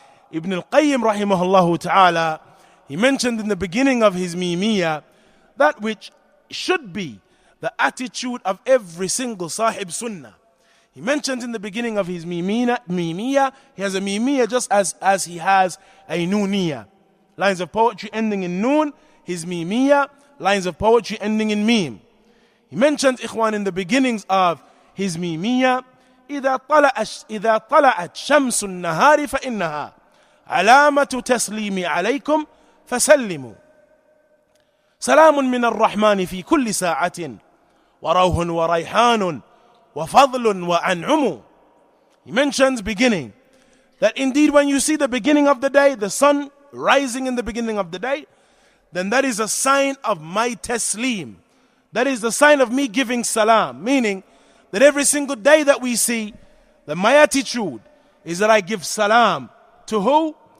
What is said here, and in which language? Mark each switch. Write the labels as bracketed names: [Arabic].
[English] Ibn-Al-Qayyim, rahimahullah ta'ala, he mentioned in the beginning of his Meemiyyah that which should be the attitude of every single Sahib Sunnah. He mentions in the beginning of his Meemiyyah, he has a Meemiyyah just as he has a Nooniyah. Lines of poetry ending in Noon, his Meemiyyah, lines of poetry ending in Meem. He mentions, ikhwan, in the beginnings of his Meemiyyah, [Arabic] إذا طلعت شمس النهار فإنها علامة تسليمي عليكم فسلموا سلام من الرحمن في كل ساعة وروح وريحان وفضل وأنعم. [English] He mentions beginning, that indeed when you see the beginning of the day, the sun rising in the beginning of the day, then that is a sign of my taslim. That is the sign of me giving salam, meaning that every single day that we see, that my attitude is that I give salam to who?